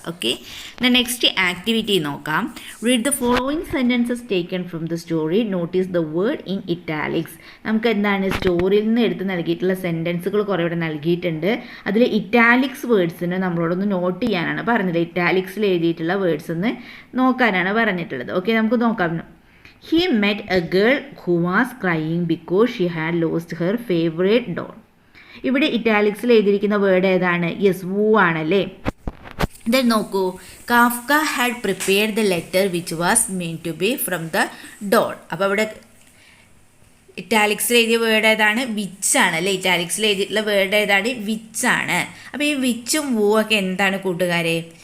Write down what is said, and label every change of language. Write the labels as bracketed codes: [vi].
[ml] Okay, next activity നോക്കാം. [en] Read the following sentences taken from the story, notice the word in italics. [ml] നമുക്ക് എന്താണ് സ്റ്റോറിയിൽ നിന്ന് എടുത്ത് നൽകിയിട്ടുള്ള സെൻറ്റൻസുകൾ കുറേ ഇവിടെ നൽകിയിട്ടുണ്ട്. അതിൽ ഇറ്റാലിക്സ് വേർഡ്സിന് നമ്മളോടൊന്ന് നോട്ട് ചെയ്യാനാണ് പറഞ്ഞത്. ഇറ്റാലിക്സിൽ എഴുതിയിട്ടുള്ള വേർഡ്സ് ഒന്ന് നോക്കാനാണ് പറഞ്ഞിട്ടുള്ളത്. ഓക്കെ, നമുക്ക് നോക്കാം. [en] He met a girl who was crying because she had lost her favorite doll. [ml] ഇവിടെ ഇറ്റാലിക്സിൽ എഴുതിയിരിക്കുന്ന വേർഡ് ഏതാണ്? യെസ്, വൂ ആണല്ലേ. ദെൻ നോക്കൂ, [en] Kafka had prepared the letter which was mean to be from the doll. [ml] അപ്പോൾ അവിടെ ഇറ്റാലിക്സിൽ എഴുതിയ word ഏതാണ്? വിച്ചാണ് അല്ലേ. ഇറ്റാലിക്സിൽ എഴുതിയിട്ടുള്ള വേർഡ് ഏതാണ്? വിച്ചാണ്. അപ്പോൾ ഈ വിച്ചും വൂ ഒക്കെ എന്താണ് കൂട്ടുകാരെ?